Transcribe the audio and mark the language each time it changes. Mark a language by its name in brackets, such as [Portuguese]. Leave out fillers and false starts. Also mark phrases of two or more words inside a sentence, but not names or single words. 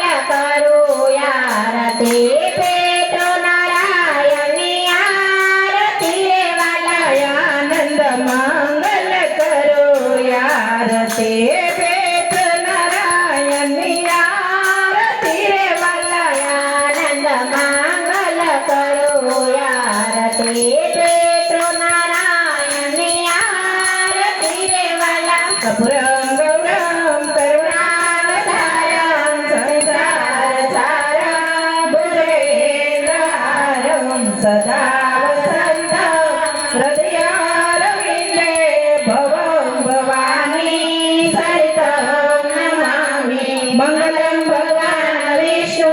[Hindi] करो आरती पितृनारायण आरती वाला आनंद मंगल करो आरती पितृनारायण आरती वाला आनंद मंगल करो आरती पितृनारायण आरती वाला कपूरं [Sanskrit] गौरं करुणावतारं संसारसारं भुजगेन्द्रहारं सदा वसन्तं हृदयारविन्दे भवं भवानी सहितं नमामि मङ्गलं भगवान् विष्णु